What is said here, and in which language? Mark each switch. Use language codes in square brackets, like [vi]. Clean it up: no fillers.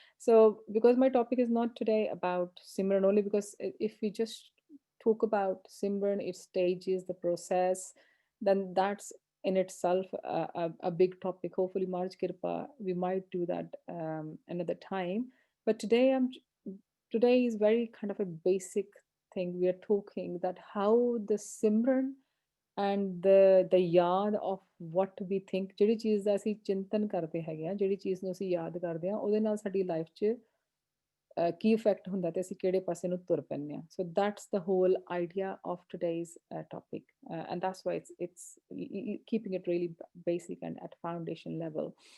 [en] So because my topic is not today about Simran only, because if we just talk about Simran, its stages, the process, then that's in itself a big topic. Hopefully March Kirpa, we might do that another time, but today is very kind of a basic thing. We are talking that how the Simran and the ਯਾਦ of what we think, [pa] ਜਿਹੜੀ ਚੀਜ਼ ਦਾ ਅਸੀਂ ਚਿੰਤਨ ਕਰਦੇ ਹੈਗੇ ਆ, ਜਿਹੜੀ ਚੀਜ਼ ਨੂੰ ਅਸੀਂ ਯਾਦ ਕਰਦੇ ਆ, ਉਹਦੇ ਨਾਲ ਸਾਡੀ ਲਾਈਫ 'ਚ ਕੀ ਇਫੈਕਟ ਹੁੰਦਾ ਤੇ ਅਸੀਂ ਕਿਹੜੇ ਪਾਸੇ ਨੂੰ ਤੁਰ ਪੈਂਦੇ ਆ. [en] So that's the whole idea of today's topic, and that's why it's keeping it really basic and at foundation level.